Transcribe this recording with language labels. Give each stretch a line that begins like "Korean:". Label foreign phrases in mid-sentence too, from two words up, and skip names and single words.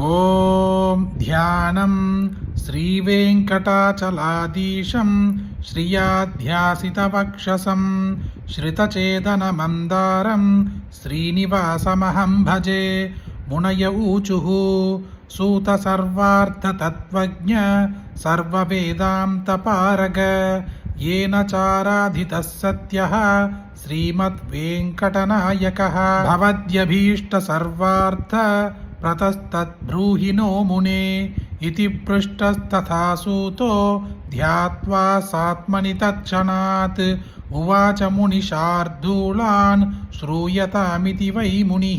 Sanskrit: ॐ ध्यानम् श्रीवेङ्कटाचलाधीशम् श्रियाध्यासितवक्षसम् श्रितचेतन मन्दारम् श्रीनिवासमहम् भजे. मुनय ऊचुः सूत सर्वार्थ तत्त्वज्ञ सर्ववेदान्तपारग येन चाराधितः सत्यः श्रीमद्वेङ्कटनायकः भवद्यभीष्ट सर्वार्थ प्रतस्तद्ब्रूहि नो मुने इति पृष्टस्तथा सूतो ध्यात्वा सात्मनि तत्क्षणात् उवाच मुनिशार्दूलान् श्रूयतामिति वै मुनिः.